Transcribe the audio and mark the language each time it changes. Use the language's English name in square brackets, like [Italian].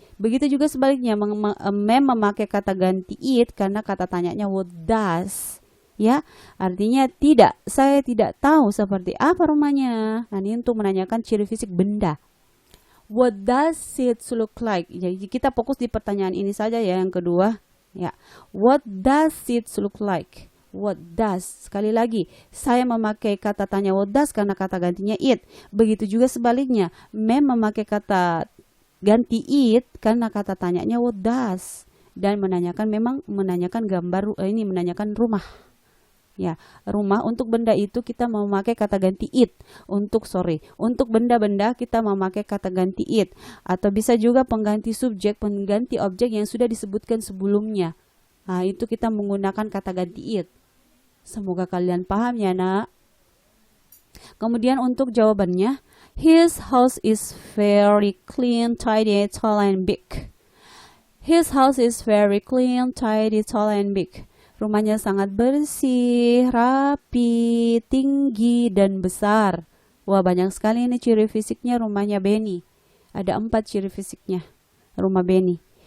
[Indonesian] Begitu juga sebaliknya, Mem memakai kata ganti it karena kata tanyanya what does. Ya, artinya tidak, saya tidak tahu seperti apa rumahnya. Nah, ini untuk menanyakan ciri fisik benda. [English] What does it look like? [Indonesian] Jadi kita fokus di pertanyaan ini saja ya, yang kedua. [English] Ya, what does it look like? What does? [Indonesian] Sekali lagi, saya memakai kata tanya what does karena kata gantinya it. Begitu juga sebaliknya, Mem memakai kata ganti it karena kata tanyanya what does dan menanyakan gambar ini, menanyakan rumah. Ya, rumah. Untuk benda itu kita memakai kata ganti it. Untuk benda-benda kita memakai kata ganti it, atau bisa juga pengganti subjek, pengganti objek yang sudah disebutkan sebelumnya. Nah, itu kita menggunakan kata ganti it. Semoga kalian paham ya nak. Kemudian untuk jawabannya, [English] his house is very clean, tidy, tall, and big. His house is very clean, tidy, tall, and big. [Indonesian] Rumahnya sangat bersih, rapi, tinggi, dan besar. Wah, banyak sekali ini ciri fisiknya rumahnya Benny. Ada 4 ciri fisiknya rumah Benny.